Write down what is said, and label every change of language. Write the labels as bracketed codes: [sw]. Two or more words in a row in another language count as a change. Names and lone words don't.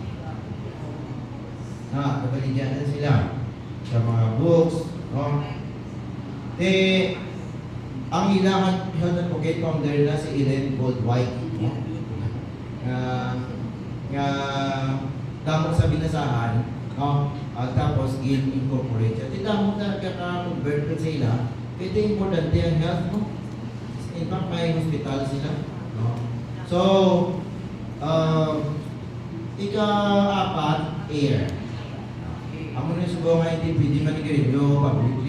[hil] Kabaligyan na sila sa mga books, no? [tl] Ang ilang [en] health advocate founder [tl] na si Ellen Goldwhite, no? [hil] Nga damo sa binasahan, no? [tl] Tapos in-incorporate siya. [hil] Damo na ka-convert ko sila. [tl] Ito importante ang health mo. [en] In fact, [tl] may hospital sila, no? So, ika-apat, air. [hil] Amo na subo nga hindi pwede manigarilyo publicly.